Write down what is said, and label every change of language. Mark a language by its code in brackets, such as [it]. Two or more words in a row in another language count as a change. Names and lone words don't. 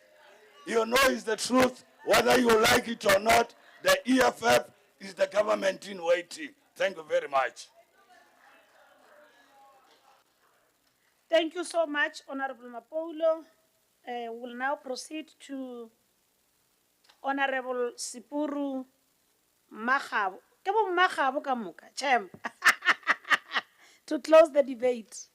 [en] You know it's the truth, whether you like it or not. The EFF is the government in waiting. Thank you very much. Thank you so much, Honorable Mapoulo. We'll now proceed to Honorable Sipuru Magabo. [nso] Ke bo Magabo ka moka, [en] champ. To close the debate.